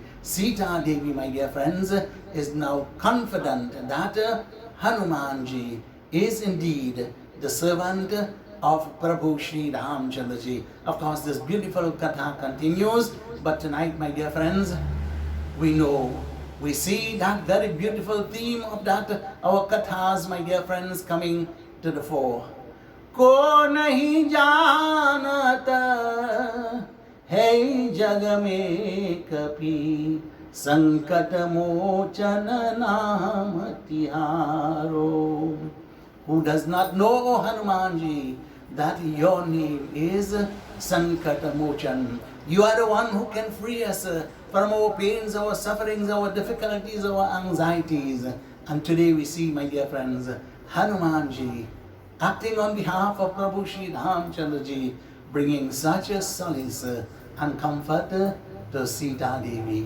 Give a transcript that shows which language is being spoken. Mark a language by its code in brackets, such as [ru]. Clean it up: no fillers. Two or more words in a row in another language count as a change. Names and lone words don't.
[en] Sita Devi, my dear friends, is now confident that Hanumanji is indeed the servant of Prabhu Shri Ramchandra Ji. Of course, this beautiful katha continues, but tonight, my dear friends, we know, we see that very beautiful theme of that, our kathas, my dear friends, coming to the fore. [hi] को नहि जानत है जग में कपि संकट मोचन नाम तिहारो. [en] Who does not know, O Hanumanji, that your name is Sankatamochan. You are the one who can free us from our pains, our sufferings, our difficulties, our anxieties. And today we see, my dear friends, Hanumanji acting on behalf of Prabhu Shri Ramchandraji, bringing such a solace and comfort to Sita Devi.